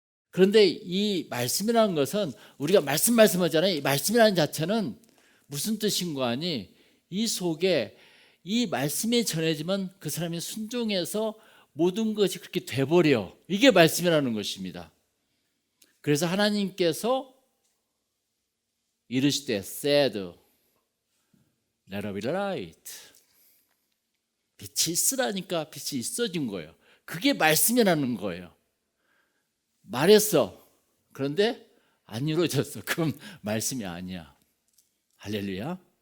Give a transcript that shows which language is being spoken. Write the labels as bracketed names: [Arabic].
[Korean] 그런데 이 말씀이라는 것은 우리가 말씀하잖아요. 이 말씀이라는 자체는 무슨 뜻인가 하니 이 속에 이 말씀이 전해지면 그 사람이 순종해서 모든 것이 그렇게 돼버려. 이게 말씀이라는 것입니다. 그래서 하나님께서 이르시되 [English] said let there be light. [Korean] 빛이 있으라니까 빛이 있어진 거예요. 그게 말씀이라는 거예요. 말했어. 그런데 안 이루어졌어. 그건 말씀이 아니야. 할렐루야.